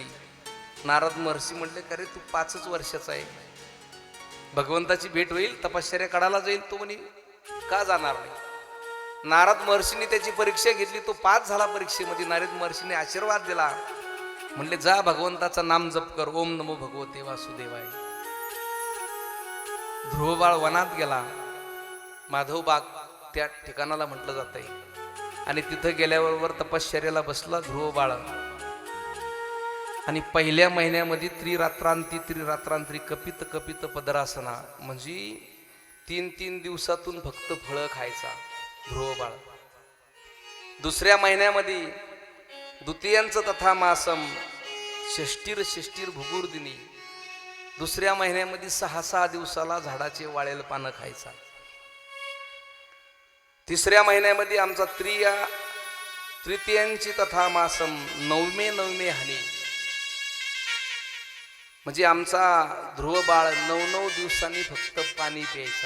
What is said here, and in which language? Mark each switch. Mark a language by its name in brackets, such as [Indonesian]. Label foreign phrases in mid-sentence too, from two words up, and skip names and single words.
[Marathi] नारद महर्षी म्हणले का रे तू 5च वर्षाचा आहे, भगवंताची भेट होईल, तपश्चर्या काढायला जाईल, तो म्हणे का जाणार नाही? नारद महर्षीने त्याची परीक्षा घेतली, तो 5 झाला परीक्षेमध्ये. नारद महर्षीने आशीर्वाद दिला, म्हणले जा भगवंताचं नाम जप कर, [Sanskrit] ओम नमो भगवते वासुदेवाय. [Marathi] ध्रुव बाळ वनात गेला. माधवबाग त्या ठिकाणाला म्हटलं जात आहे. आणि तिथं गेल्याबरोबर तपश्चर्याला बसला ध्रुव बाळ. आणि पहिल्या महिन्यामध्ये [Sanskrit] त्रिरात्रांतरी कपित कपित पदरासना, [Marathi] म्हणजे 3 दिवसातून फक्त फळं खायचा ध्रुव बाळ. दुसऱ्या महिन्यामध्ये [Sanskrit] द्वितीयांच तथा मासम षष्टीर भुगुर्दिनी. [Marathi] दुसऱ्या महिन्यामध्ये 6 दिवसाला झाडाचे वाळेल पानं खायचा. तिसऱ्या महिन्यामध्ये आमचा [Sanskrit] तृतीयांची तथा मासम 9 हानी, [Marathi] म्हणजे आमचा ध्रुव बाळ 9 दिवसांनी फक्त पाणी प्यायचा.